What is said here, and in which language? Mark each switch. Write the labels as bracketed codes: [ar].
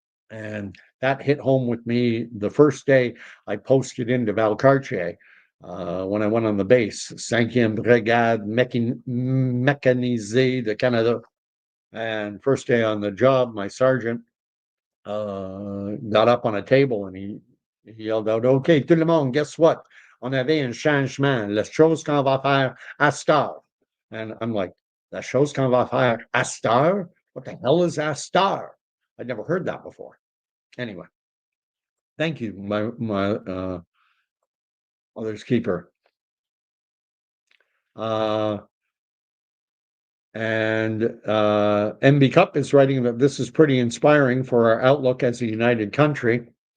[en] And that hit home with me the first day I posted into Valcartier when I went on the base, 5e Brigade Mécanisée de Canada. And first day on the job, my sergeant got up on a table and he yelled out, OK, [fr] tout le monde, [en] guess what? [fr] On avait un changement, la chose qu'on va faire à cette heure. [en] And I'm like, [fr] la chose qu'on va faire à cette heure? [en] What the hell is [fr] à cette heure? [en] I'd never heard that before. Anyway, thank you, my mother's keeper. And MB Cup is writing that this is pretty inspiring for our outlook as a united country.